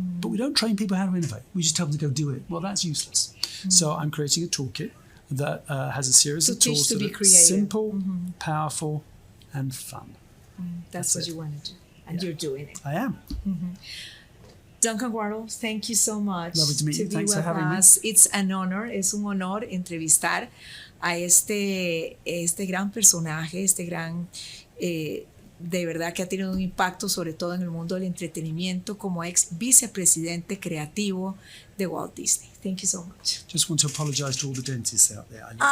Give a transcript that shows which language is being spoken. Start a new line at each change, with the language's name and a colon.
English: But we don't train people how to innovate. We just tell them to go do it. Well, that's useless. So I'm creating a toolkit that has a series of tools that are simple, powerful, and fun. That's what you want to do. And you're doing it. I am. Duncan Wardle, thank you so much. Lovely to meet you. Thanks for having me. It's an honor,
Spanish: es un honor entrevistar a este gran personaje, este gran, de verdad que ha tenido un impacto sobre todo en el mundo del entretenimiento como ex vicepresidente creativo de Walt Disney.
English: Thank you so much. Just want to apologize to all the dentists out there.